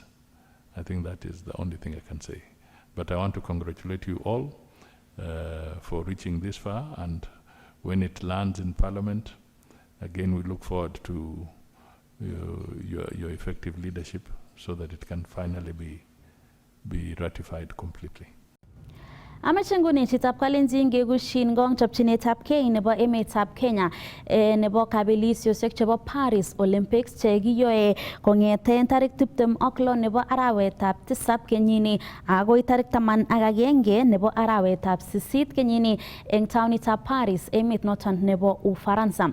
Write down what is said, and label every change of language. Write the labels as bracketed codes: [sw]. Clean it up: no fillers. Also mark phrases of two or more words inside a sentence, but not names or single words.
[en] I think that is the only thing I can say. But I want to congratulate you all for reaching this far, and when it lands in Parliament, again, we look forward to your effective leadership so that it can finally be ratified completely. [kln] Amachenguni chitab kalenjin gegushin gong chopchinetab kei nebo emetab Kenya nebo kabelisyoshek chebo Paris Olympics chekiyoe kong'eten tarik 26 nebo arawetab 7 kenyini agoi tarik 11 nebo arawetab 8 kenyini eng taonitab Paris, emet noton nebo Ufaransa.